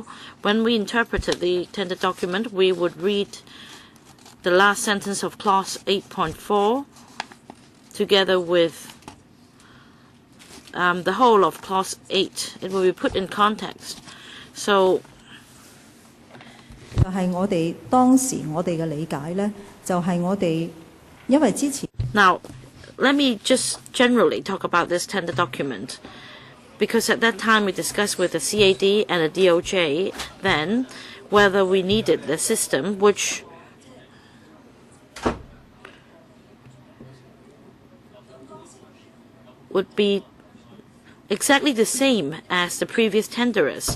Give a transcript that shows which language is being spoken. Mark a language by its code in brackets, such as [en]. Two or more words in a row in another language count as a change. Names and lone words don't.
[en] When we interpreted the tender document, we would read the last sentence of clause 8.4 together with the whole of clause 8. It will be put in context. So [yue] 就係我哋當時我哋嘅理解呢，就係我哋因為之前 [en] now, let me just generally talk about this tender document, because at that time we discussed with the CAD and the DOJ then whether we needed the system which would be exactly the same as the previous tenderers.